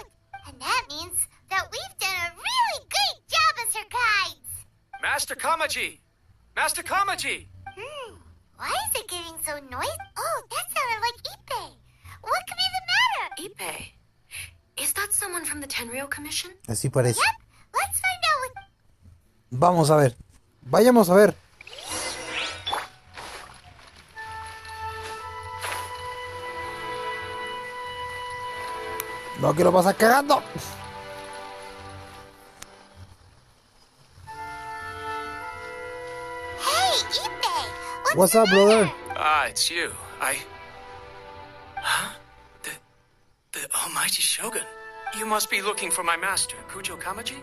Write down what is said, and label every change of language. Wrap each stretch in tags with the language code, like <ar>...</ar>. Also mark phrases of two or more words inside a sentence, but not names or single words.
<en>And that means that we've done a really great job as her guides. Master Kamaji! Master Kamaji! Why is it getting so noisy? Oh, that sounded like Ippei. What could be the matter? Ippei? Is that someone from the Tenryou Commission?</en> <es>Así parece.</es> <en>Yep, let's find out what...</en> <es>Vamos a ver. Vayamos a ver. No quiero pasar cagando.</es> <en>Hey, Ippei! What's up, brother? Ah, it's you. Huh? The almighty Shogun. You must be looking for my master, Kujo Kamaji?</en>